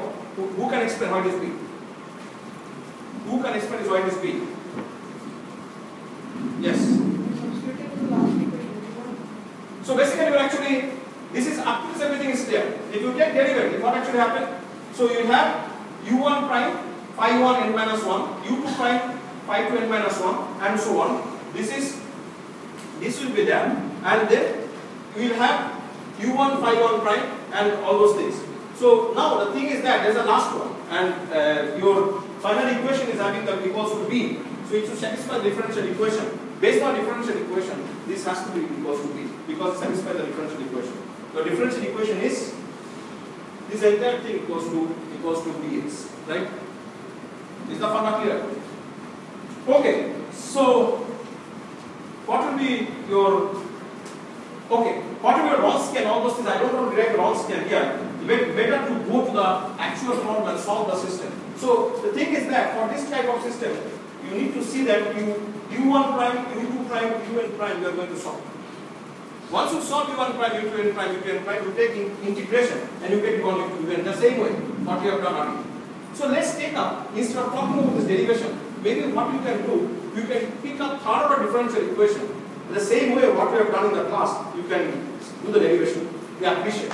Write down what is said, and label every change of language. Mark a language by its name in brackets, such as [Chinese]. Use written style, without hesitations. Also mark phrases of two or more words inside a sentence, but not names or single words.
[English] Who can explain why it is b? Who can explain why it is b? Yes. So basically, you actually, this is up to this, everything is clear. If you take derivative, what actually happened? So you have u1 prime phi 1 n minus 1, u2 prime phi 2 n minus 1, and so on. This will be there, and then you will have u1 phi 1 prime and all those things. So now the thing is that there is a last one, and your final equation is having the equals to b. So it should satisfy the differential equation. Based on differential equation, this has to be equals to b because it satisfies the differential equation. The differential equation is this entire thing equals to bx, right? Is the formula clear? Okay. So what will be your Wronski and all those things? I don't want to derive Wronski here. Better to go to the actual problem and solve the system. So the thing is that for this type of system, you need to see that u1 prime, u2 prime, un prime, you are going to solve. Once you solve u1 prime, u2 prime, u2 prime, you take integration and you get u1, u2 the same way what we have done earlier. So let's take up, instead of talking about this derivation, maybe what you can do, you can pick up third order differential equation. The same way what we have done in the class, you can do the derivation. We appreciate.